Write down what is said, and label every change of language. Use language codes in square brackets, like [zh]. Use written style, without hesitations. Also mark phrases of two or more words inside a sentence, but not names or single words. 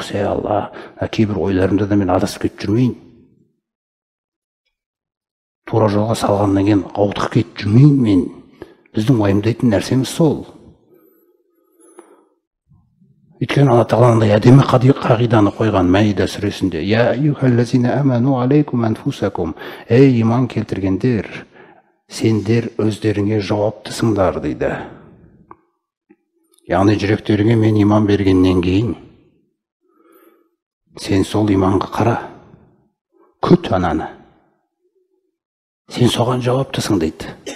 [kk] Ей Алла, кейбір ойларымда да мен адасып кетіп жүрмейін. Тура жолға салғаннан кейін ауытқып кетіп жүрмейін мен. Біздің уайымдайтын нәрсеміз сол. Өйткені Алла Тағаланың әдемі қағиданы қойған Мәида сүресінде. [ar] يا أيها الذين آمنوا عليكم أنفسكم. [kk] Ей иман келтіргендер, сендер өздеріңе жауаптысыңдар дейді. Яғни жүректеріңе мен иман бергеннен кейін, сен сол иманға қара, күт ананы. Сен соған жауаптысың дейді.